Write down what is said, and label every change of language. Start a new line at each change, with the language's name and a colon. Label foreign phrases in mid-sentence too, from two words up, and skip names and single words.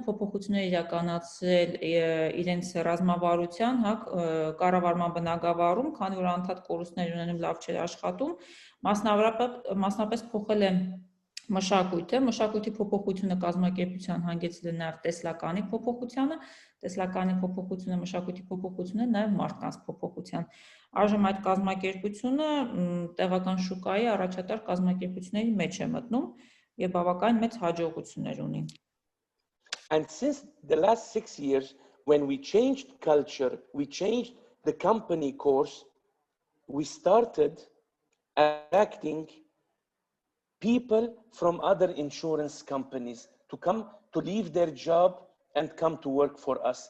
Armenian: փոփոխություններ իրականացրել իրենց ռազմավարության, կառավարման բնագավառում, քանի որ անդադ կորուստներ ունենում, լավ չէր աշխատում, մասնապես փոխել է մշակույթի փոփոխությունը կազմակերպության հանգեցրել է նաև տեսլականի փոփոխությանը, տեսլականի փոփոխությունը մշակույթի փոփոխությունը նաև մարդկանց փոփոխության։ Այժմ այդ կազմակերպությունը տեղական շուկայի առաջատար կազմակերպությունների մեջ է մտնում եւ բավական մեծ հաջողություններ ունի։
English: And since the last 6 years, when we changed culture, we changed the company course, we started attracting people from other insurance companies to come to leave their job and come to work for us.